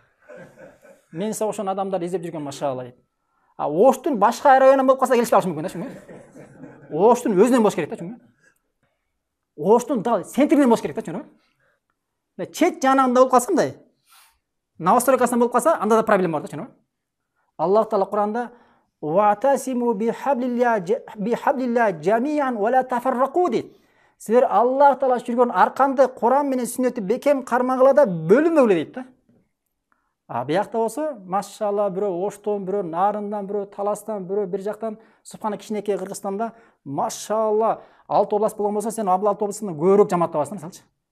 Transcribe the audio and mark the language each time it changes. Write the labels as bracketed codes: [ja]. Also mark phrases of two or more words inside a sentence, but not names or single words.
[ky] Мен ошон адамдар издеп жүргөн, машалла дейт. Оштун башка районунан болуп калса келишпей калышы мүмкүн да, түшүнүңөр. Оштун өзүнөн болуш керек да, түшүнүңөр. Оштун дал центринен болуш керек да, түшүнүңөр. Чет жанагында болуп калса мындай, новостройкасынан болуп калса, анда да проблема бар да, түшүнүңөр. Аллах Таала Куранда [ar] «واعتصموا بحبل الله جميعا ولا تفرقوا» дейт. [ky] Силер Аллах Таала жүргөн арканды Куран менен сүннөтү бекем кармагыла да бөлүнбөгүлө дейт да. Биякта болсо, машалла, бирөө Оштон, бирөө Нарындан, бирөө Таластан, бирөө бир жактан, субхана кичинекей Кыргызстанда, машалла, 6 област болгон болсо, сен 6 областында көбүрөөк жамаат табасың, мисалчы.